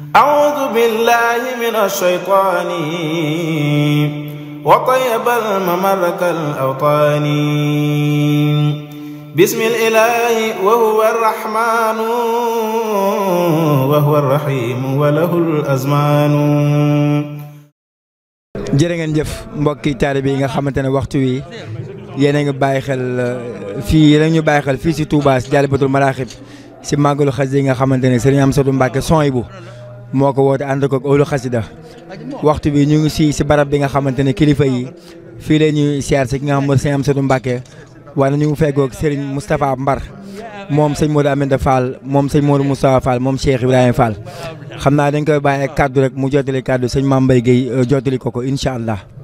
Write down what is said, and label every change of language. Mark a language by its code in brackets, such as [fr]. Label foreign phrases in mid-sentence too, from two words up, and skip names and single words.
[ar] أعوذ بالله من الشيطان وطيب المملك الأوطان بسم الإله وهو الرحمن وهو الرحيم وله الأزمان. [wo] jërë ngeen jëf mbokki taalibe yi nga xamante ne waxtu wi yéen a ngi bàyyi xel fii yéen a ngi ñu bàyyi xel fii si Touba si Jaalibatul Maraaxib si màggalu xasida yi nga xamante ne Serigne Amsatou Mbacké Souhaïbou moo ko woote ànd ko ak ëwlu xasida waxtu bi ñu ngi si barab bi nga xamante ne kilifa yi fii la ñuy siyaar si ki nga xam mooy Serigne Amsatou Mbacké wala ñu ngi feggoog Serigne Moustapha Mbar moom sëñ Modou Aminta Fall moom sëñ Modou Moustapha Fall moom Cheikh Ibrahima Fall xam naa dañ koy bàyyi ak kaddu rek mu jottali kaddu sëñ Mame Mbaye Guèye jottali ko [ar] إن شاء الله.